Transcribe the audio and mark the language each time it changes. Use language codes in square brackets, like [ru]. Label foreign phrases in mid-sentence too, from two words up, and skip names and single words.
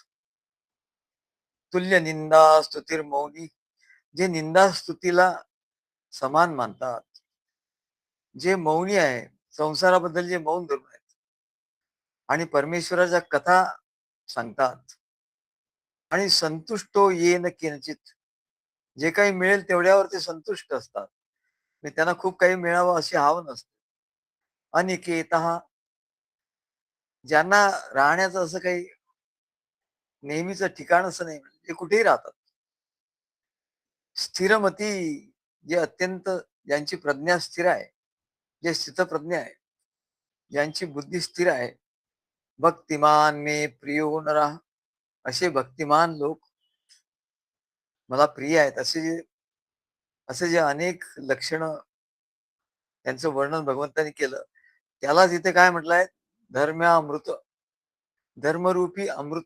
[sa] तुल्य निंदा स्तुतीर मौनी, [mr] जे निंदा स्तुतीला समान मानतात, जे मौनी आहे, संसाराबद्दल जे मौन धरून आहेत आणि परमेश्वराच्या कथा सांगतात आणि [sa] संतुष्टो येन किंचित, [mr] जे काही मिळेल तेवढ्यावर ते संतुष्ट असतात. त्यांना खूप काही मिळावं अशी हाव नसते. अनिकेतः, ज्यांना राहण्याचं असं काही नेहमीचं ठिकाण असं नाही, ते कुठेही राहतात. स्थिरमती, जे अत्यंत ज्यांची प्रज्ञा स्थिर आहे, जे स्थितप्रज्ञ आहे, ज्यांची बुद्धी स्थिर आहे. [sa] भक्तिमान मे प्रियो नरः, [mr] असे भक्तिमान लोक मला प्रिय आहेत. असे जे अनेक लक्षण त्यांचं वर्णन भगवंतांनी केलं, त्यालाच इथे काय म्हटलंय, धर्म्यामृत, धर्मरूपी अमृत.